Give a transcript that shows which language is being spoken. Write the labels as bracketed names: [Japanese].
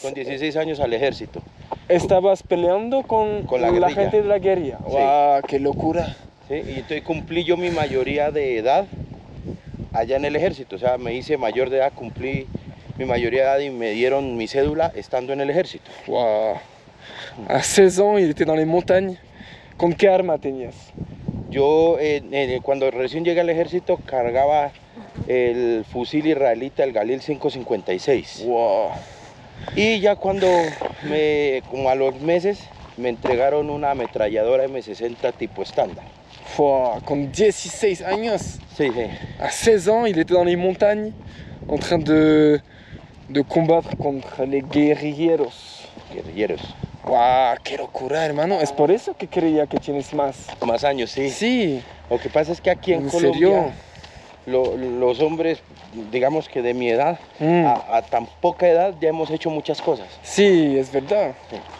[Spanish] con 16 años al ejército. Estabas peleando con Con la la guerrilla. gente de la guerrilla. Sí. ¡Wow! ¡Qué locura! ¿Sí? Y entonces cumplí yo mi mayoría de edad allá en el ejército, o sea, me hice mayor de edad, cumplí mi mayoría de edad y me dieron mi cédula estando en el ejército. ¡Wow! [French] À 16 ans, il était dans les montagnes. [Spanish] ¿Con qué arma tenías? Yo cuando recién llegué al ejército cargaba el fusil israelita, el Galil 556. ¡Wow! Y ya cuando como a los meses, me entregaron una ametralladora M60 tipo estándar. Wow, con 16 años. Sí, sí. [French] À 16 ans, il était dans les montagnes en train de combattre contre les guerrilleros. [Spanish] Guerrilleros. ¡Wow! ¡Qué locura, hermano! Es por eso que creía que tienes más. Más años, sí. Sí. Lo que pasa es que aquí en ¿En Colombia, serio? los hombres, digamos que de mi edad, a tan poca edad ya hemos hecho muchas cosas. Sí, es verdad. Sí.